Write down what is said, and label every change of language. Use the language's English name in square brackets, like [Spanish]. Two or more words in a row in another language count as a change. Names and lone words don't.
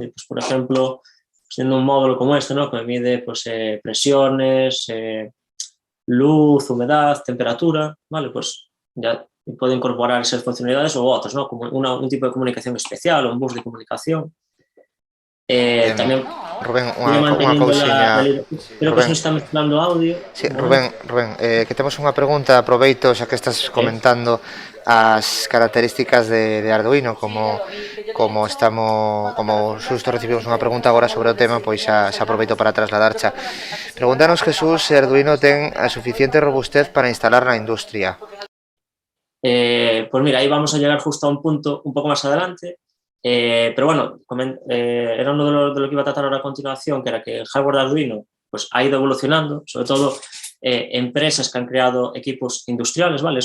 [Spanish] Y, pues, por ejemplo, siendo un módulo como este, ¿no? Que mide pues, presiones, luz, humedad, temperatura, ¿vale? Pues ya puede incorporar esas funcionalidades o otras, ¿no? Como un tipo de comunicación especial o un bus de comunicación. También Rubén, sigue [Galician] unha [Spanish] manteniendo [Galician] cousiña. [Spanish] creo que se Rubén, nos está mezclando audio. sí, Un momento. [Galician] Rubén, que temos unha pregunta, aproveito xa que estás comentando as características de Arduino, como xusto recibimos unha pregunta agora sobre o tema, pois xa aproveito para trasladarcha. Pregúntanos, Jesús, se Arduino ten a suficiente robustez para instalar na industria. [Spanish] Pues mira, ahí vamos a llegar justo a un punto un poco más adelante. Pero bueno, era uno de lo que iba a tratar ahora a continuación, que era que el hardware de Arduino pues, ha ido evolucionando, sobre todo empresas que han creado equipos industriales, ¿vale?